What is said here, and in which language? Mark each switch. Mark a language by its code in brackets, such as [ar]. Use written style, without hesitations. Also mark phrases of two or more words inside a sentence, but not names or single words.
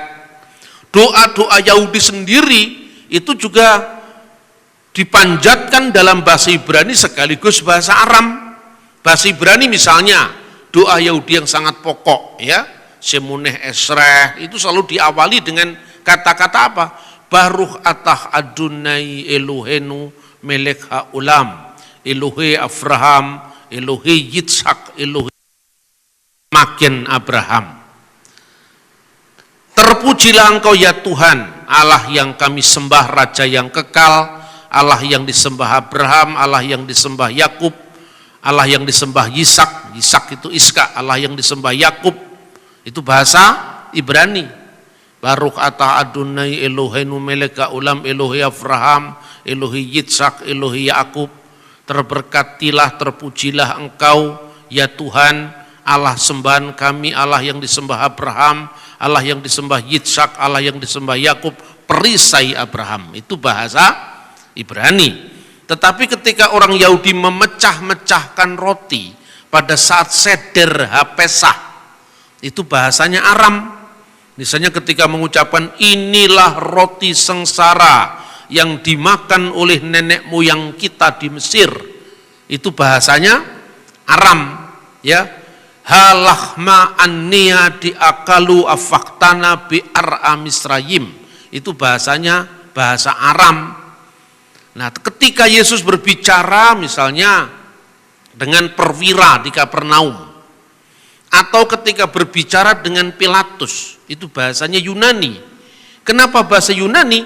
[id] Doa-doa Yahudi sendiri itu juga dipanjatkan dalam bahasa Ibrani sekaligus bahasa Aram. Bahasa Ibrani misalnya doa Yahudi yang sangat pokok ya, Shemoneh Esreh, itu selalu diawali dengan kata-kata apa? [he] ברוך אתה אדוני אלוהינו מלך העולם אלוהי אברהם אלוהי יצחק אלוהי מגן אברהם. [id] Terpujilah Engkau ya Tuhan, Allah yang kami sembah, Raja yang kekal, Allah yang disembah Abraham, Allah yang disembah Yakub, Allah yang disembah Yisak, Yisak itu Iska, Allah yang disembah Yakub. Itu bahasa Ibrani. [he] ברוך אתה אדוני אלוהינו מלך העולם אלוהי אברהם אלוהי יצחק אלוהי יעקב. [id] Terberkatilah, terpujilah Engkau ya Tuhan, Allah sembahan kami, Allah yang disembah Abraham, Allah yang disembah Yitzhak, Allah yang disembah Yakub, perisai Abraham. Itu bahasa Ibrani. Tetapi ketika orang Yahudi memecah-mecahkan roti pada saat seder Pesah, itu bahasanya Aram. Misalnya ketika mengucapkan inilah roti sengsara yang dimakan oleh nenek moyang kita di Mesir, itu bahasanya Aram, ya. [arc] הא לחמא עניא די אכלו אבהתנא בארעא מצרים, [id] itu bahasanya bahasa Aram. Nah, ketika Yesus berbicara misalnya dengan perwira di Kapernaum, atau ketika berbicara dengan Pilatus, itu bahasanya Yunani. Kenapa bahasa Yunani?